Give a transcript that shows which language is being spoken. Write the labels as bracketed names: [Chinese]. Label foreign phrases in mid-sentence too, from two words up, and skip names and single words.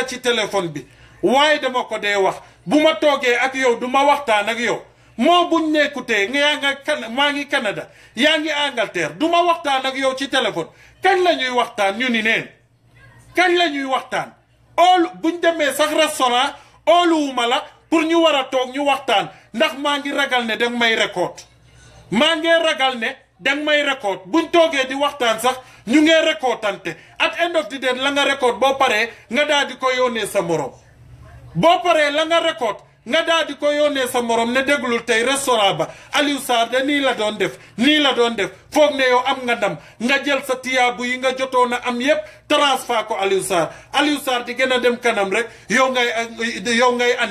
[Wolof] ci téléphone bi waaye dama ko dee wax bu ma toogee ak yow du ma waxtaan ak yow moo buñ nekkutee maa ngi Canada yaa ngi Angleterre du ma waxtaan ak yow ci téléphone kañ la ñuy waxtaan ñu ni neen kañ la ñuy waxtaan buñ demee sax restaurant ooluwuma la pour ñu war a toog ñu waxtaan ndax maa ngi ragal ne danga may record buñ toogee di waxtaan sax ñu ngee recordante [English] at end of the day [Wolof] la nga record boo paree nga daal di ko yónnee sa morom boo paree la nga record nga daal di ko yónnee sa morom ne déglul tey restaurant ba Aliou Sarr de nii la doon def foog ne yow am nga ndam nga jël sa tiyaabu yi nga jotoon a am yépp transfert ko Aliou Sarr di gën a dem kanam rek yow ngay